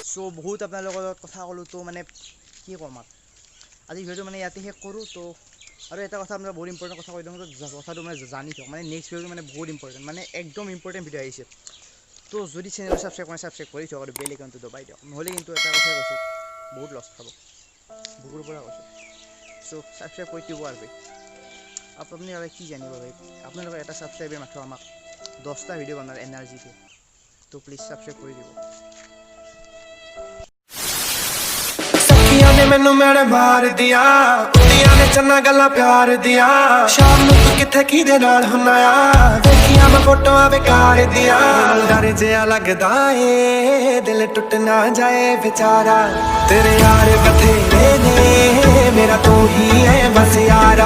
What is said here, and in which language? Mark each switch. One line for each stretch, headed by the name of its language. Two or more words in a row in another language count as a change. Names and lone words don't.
Assamese: চ' বহুত আপোনালোকৰ লগত কথা ক'লোঁ তো মানে কি ক'ম আৰু আজি ভিডিঅ'টো মানে ইয়াতে শেষ কৰোঁ তো আৰু এটা কথা আপোনাৰ বহুত ইম্পৰ্টেণ্ট কথা কৈ দিওঁ কথাটো মানে জানি থওক মানে নেক্সট ভিডিঅ'টো মানে বহুত ইম্পৰ্টেণ্ট মানে একদম ইম্পৰ্টেণ্ট ভিডিঅ' আহিছে তো যদি চেনেলটো ছাবস্ক্ৰাইব কৰি থওক আৰু
English: bell icon
Assamese: দবাই দিয়ক নহ'লে কিন্তু এটা কথাই কৈছোঁ বহুত লছ খাব বুকুৰ পৰা কৈছোঁ চ' ছাবস্ক্ৰাইব কৰি দিব আৰু ভাই আপুনি আৰু কি জানিব ভাই আপোনালোকৰ এটা ছাবস্ক্ৰাইবে মাত্ৰ আমাক 10টা ভিডিঅ' বনোৱাৰ এনাৰ্জি দিয়ে তো প্লিজ ছাবস্ক্ৰাইব কৰি দিব
Punjabi: ਸਖੀਆਂ ਨੇ ਮੈਨੂੰ ਮੇਰੇ ਮਾਰ ਦਿਆ ਕੁੜੀਆਂ ਨੇ ਚੰਨਾ ਗੱਲਾਂ ਪਿਆਰ ਦੀਆਂ ਸ਼ਾਮ ਨੂੰ ਤੂੰ ਕਿੱਥੇ ਕਿਦੇ ਨਾਲ ਹੁੰਨਾ ਆ ਦੇਖੀਆਂ ਮੈਂ ਫੋਟੋਆਂ ਬੇਕਾਰ ਦੀਆਂ ਡਰ ਜਿਹਾ ਲੱਗਦਾ ਏ ਦਿਲ ਟੁੱਟ ਨਾ ਜਾਏ ਬੇਚਾਰਾ ਤੇਰੇ ਯਾਰ ਬਥੇਰੇ ਨੇ ਮੇਰਾ ਤੂੰ ਹੀ ਹੈ ਬਸ ਯਾਰਾ